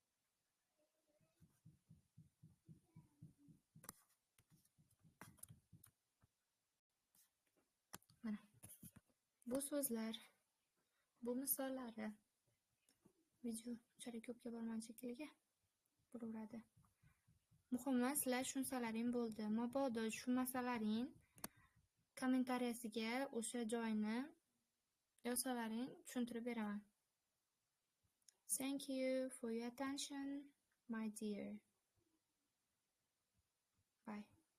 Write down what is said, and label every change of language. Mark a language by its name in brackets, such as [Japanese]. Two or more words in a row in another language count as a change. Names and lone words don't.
[Uzbek] Mana bu so'zlar, bu misollari. Video unchalik ko'pga bormadi shekilli. Bo'laveradi. Muhimi sizlar tushunasalaring bo'ldi. Mabodo tushunmasalaring kommentariyasiga o'sha joyni yozsalaring tushuntirib beraman. [English] Thank you for your attention, my dear. Bye.